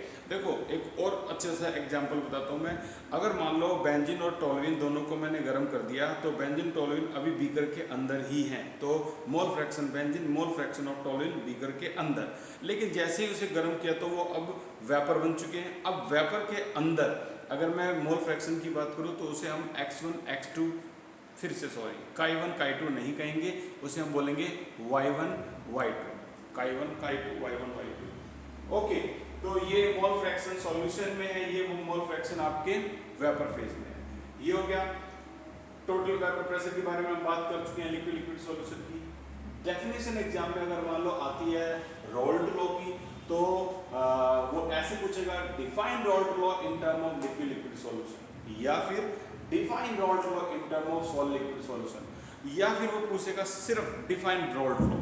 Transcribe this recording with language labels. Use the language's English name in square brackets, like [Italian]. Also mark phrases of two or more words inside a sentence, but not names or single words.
[Hindi] देखो एक और अच्छे सा एग्जांपल बताता हूँ मैं। अगर मान लो बेंजीन और टोल्यूइन दोनों को मैंने गर्म कर दिया, तो बेंजीन टोल्यूइन अभी बीकर के अंदर ही हैं, तो [English] mole fraction benzene, mole fraction of toluene [Hindi] बीकर के अंदर। लेकिन जैसे ही उसे गर्म किया तो वो अब वेपर बन चुके हैं। अब वेपर के अंदर अगर मैं [English] mole fraction [Hindi] की बात करूँ तो उसे हम x1 x2, फिर से सॉरी chi1 chi2 नहीं कहेंगे, उसे हम बोलेंगे y1 y2, chi1 chi2 y1 y2। ओके, तो ये [English] mole fraction solution [Hindi] में है, ये वो [English] mole fraction [Hindi] आपके [English] vapour phase [Hindi] में है। ये हो गया [English] total vapour pressure [Hindi] के बारे में हम बात कर चुके हैं, [English] liquid liquid solution [Hindi] की। [English] definition exam [Hindi] में अगर मान लो आती है [English] Raoult law [Hindi] की, तो वो ऐसे पूछेगा [English] define Raoult law in term of liquid liquid solution, [Hindi] या फिर [English] define Raoult law in term of solid liquid solution, [Hindi] या फिर वो पूछेगा सिर्फ [English] define Raoult law.